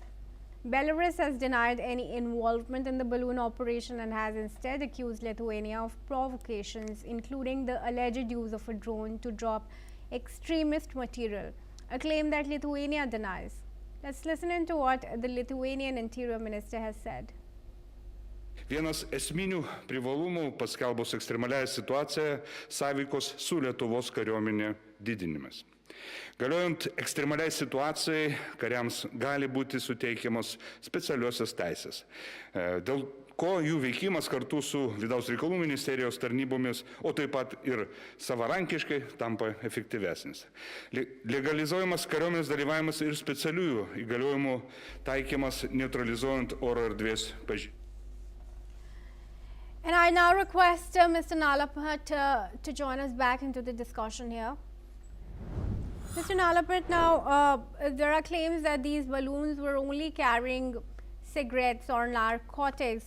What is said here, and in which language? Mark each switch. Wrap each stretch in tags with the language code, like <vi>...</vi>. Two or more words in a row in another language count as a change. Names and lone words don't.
<en>Belarus has denied any involvement in the balloon operation and has instead accused Lithuania of provocations, including the alleged use of a drone to drop extremist material, a claim that Lithuania denies. Let's listen into what the Lithuanian Interior Minister has said.</en> <lt>Vienas esminių privalumų paskelbus ekstremaliąją situaciją sąveikos su Lietuvos kariuomenė didinimas. Galiojant ekstremaliai situacijai, kariams gali būti suteikiamos specialiosios teisės, dėl ko jų veikimas kartu su Vidaus reikalų ministerijos tarnybomis, o taip pat ir savarankiškai tampa efektyvesnis. Legalizuojamas kariuomenės dalyvavimas ir specialiųjų įgaliojimų taikymas neutralizuojant oro erdvės pažeidimą.</lt> <en>And I now request Mr. Nalapat to join us back into the discussion here. Mr. Nalapat, now there are claims that these balloons were only carrying cigarettes or narcotics.</en>